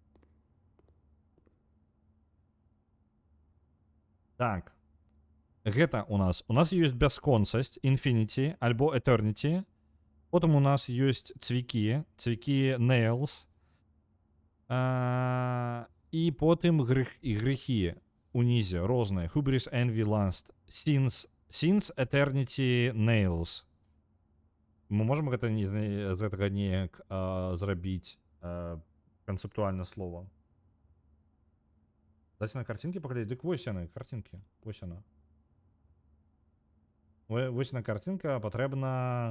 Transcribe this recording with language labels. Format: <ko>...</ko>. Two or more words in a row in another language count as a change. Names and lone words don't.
<be>Так. Гэта у нас ёсць бясконцасць, infinity, альбо eternity. Потым у нас ёсць цвікі nails. І потым грэхі унізе, розныя.</be> <en>Hubris, envy, lust, sins, eternity, nails.</en> <be>Мы можам гэта з гэтага неяк зрабіць канцэптуальна слова. Дайце на картинки паглядзець. Дык вось яны, картинки. Вось яна. Вось на картинка патрэбна...</be>